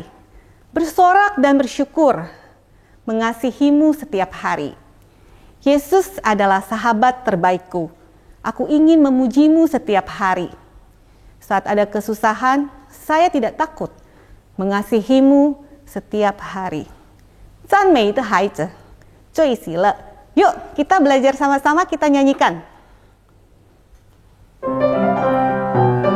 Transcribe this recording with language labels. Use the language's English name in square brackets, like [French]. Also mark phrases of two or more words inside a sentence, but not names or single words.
[Indonesian] Bersorak dan bersyukur, mengasihimu setiap hari. Yesus adalah sahabat terbaikku. Aku ingin memujimu setiap hari. Saat ada kesusahan, saya tidak takut mengasihimu setiap hari. [Chinese] 赞美的孩子最喜乐. [Indonesian] Yuk, kita belajar sama-sama, kita nyanyikan.